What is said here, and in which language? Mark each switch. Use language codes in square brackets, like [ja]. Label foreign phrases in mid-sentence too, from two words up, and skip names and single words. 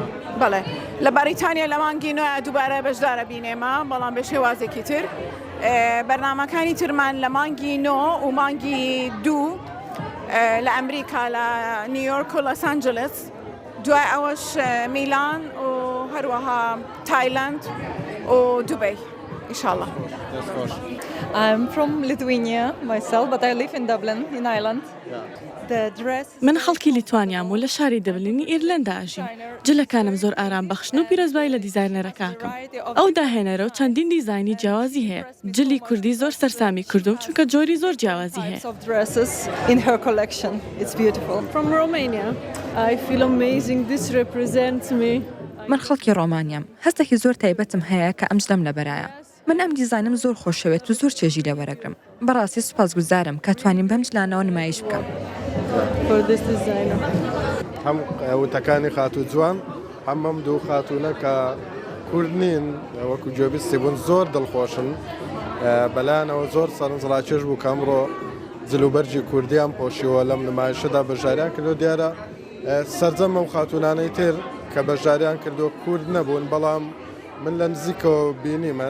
[ckb] بەڵێ لە بەریتانیا لە مانگی نوێ دووبارە بەشدارە بینێمە بەڵام بە شێوازێکی تر بەرنامەکانی ترمان لە مانگی 9 و مانگی 2 لە ئەمریکا لە نیویۆرک و لۆس ئەنجلس دوای ئەوەش میلان و هەروەها تایلند و دوبەی [ar] إن شاء الله. [en] I'm from Lithuania myself, but I live in Dublin, in Ireland. The dress [ckb] من خەڵکی لیتوانیام و لە شاری دەبلینی ئیرلندا ئاژیم. جلەکانم زۆر ئارام بەخشن و پیرەزبای لە دیزاینەرەکەکەم. ئەو داهێنەرە و چەندین دیزایانی جیاوازی هەیە. جلی کوردی زۆر سەرسامی کردوم چونکە جۆری زۆر جیاوازی هەیە. [en] of dresses in her collection. It's beautiful. From Romania. I feel amazing. This represents me. [ckb] من خەڵکی ڕۆمانیام. هەستێکی زۆر تایبەتم هەیە کە ئەم جلەم لەبەرایە. من ئەم دیزاینم زۆر خۆشەوێت و زۆر چێژی لەوەرەگرم. بەڕاستی سوپاسگوزارم کە توانیم بەم جلانەوە نمایش بکەم. [en] For this designer. [ckb] هەم وتەکانی خاتوو جوان هەمەم دوو خاتوونە کە کورد نین وەکو گوێبیستی بوون زۆر دڵخۆشن بەلایەنەوە زۆر سەرنجڕاکێش بوو کە ئەمڕۆ جلوبەرجی کوردیان پۆشیوە لەم نمایشەدا بەژاریان کردو دیارە سەرجەم ئەو خاتوونانەی تر کە بەژاریان کردو کورد نەبوون بەڵام من لە نزیکەوە بینی من